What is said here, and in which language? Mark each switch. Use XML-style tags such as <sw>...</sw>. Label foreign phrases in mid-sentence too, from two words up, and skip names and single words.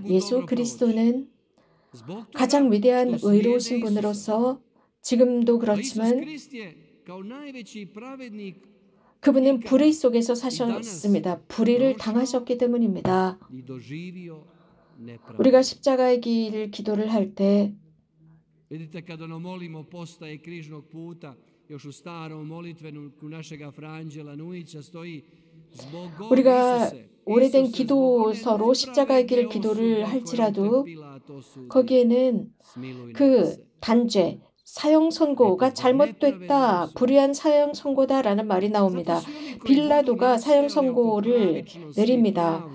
<ko>예수 그리스도는 가장 위대한 의로우신 분으로서 지금도 그렇지만 그분은 불의 속에서 사셨습니다. 불의를 당하셨기 때문입니다. 우리가 십자가의 길을 기도를 할 때</ko> <hr>Vidite, kada molimo postaje križnog puta, još u starom molitveniku našega Franđela Nujića stoji zbog</hr> <ko>우리가 오래된 기도서로 십자가의 길 기도를 할지라도 거기에는 그 단죄, 사형 선고가 잘못됐다, 불의한 사형 선고다라는 말이 나옵니다. 빌라도가 사형 선고를 내립니다.</ko>